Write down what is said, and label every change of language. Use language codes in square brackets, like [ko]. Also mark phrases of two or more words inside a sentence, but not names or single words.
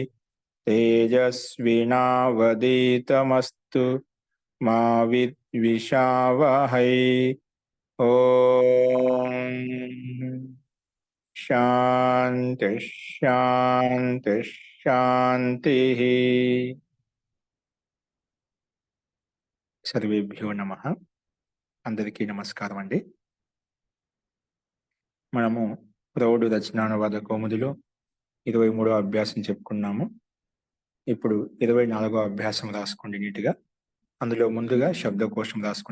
[sa] तेजस्विनावधीतमस्तु मा विद्विषावहै। ओम शांति शांति शांति। सर्वेभ्यो नमः। [te] అందరికీ నమస్కారం అండి. మనము ప్రౌఢ రచనానువాద కౌముదిలో 23వ అభ్యాసం చెప్పుకున్నాము. ఇప్పుడు 24వ అభ్యాసం రాసుకోండి నీట్గా. అందులో ముందుగా శబ్దకోశం రాసుకోండి.